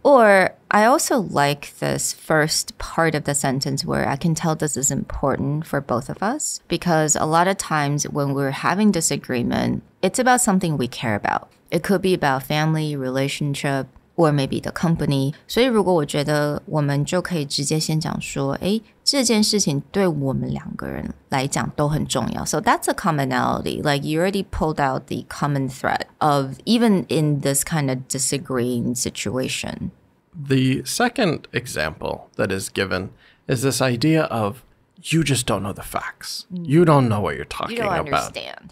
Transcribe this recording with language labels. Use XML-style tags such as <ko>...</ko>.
<en>Or I also like this first part of the sentence where I can tell this is important for both of us, because a lot of times when we're having disagreement, it's about something we care about. It could be about family, relationship, or maybe the company.</en> <zh>所以如果我觉得我们就可以直接先讲说，这件事情对我们两个人来讲都很重要。</zh> <en>So that's a commonality. Like you already pulled out the common thread of even in this kind of disagreeing situation. The second example that is given is this idea of you just don't know the facts. You don't know what you're talking about. You don't understand.</en>